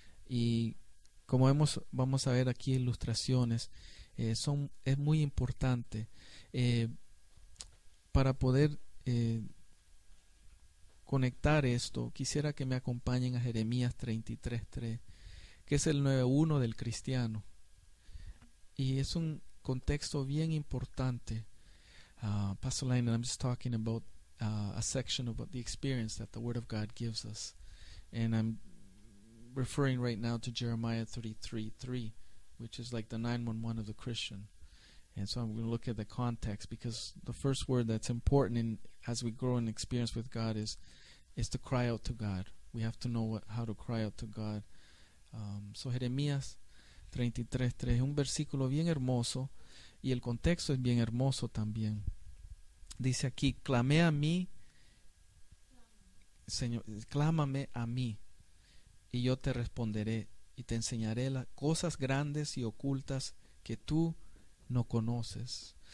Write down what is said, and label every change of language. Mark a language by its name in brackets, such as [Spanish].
[Spanish] Y como vamos a ver aquí ilustraciones, es muy importante para poder conectar esto. Quisiera que me acompañen a Jeremías 33:3, que es el 9:1 del cristiano, y es un contexto bien importante. [English] Pastor Lane, I'm just talking about a section about the experience that the Word of God gives us, and I'm referring right now to Jeremiah 33:3, which is like the 911 of the Christian. And so I'm going to look at the context, because the first word that's important as we grow in experience with God is to cry out to God. We have to know how to cry out to God. [Spanish] So Jeremías 33:3 es un versículo bien hermoso, y el contexto es bien hermoso también. Dice aquí: clamé a mí, Señor, clámame a mí, y yo te responderé, y te enseñaré las cosas grandes y ocultas que tú no conoces.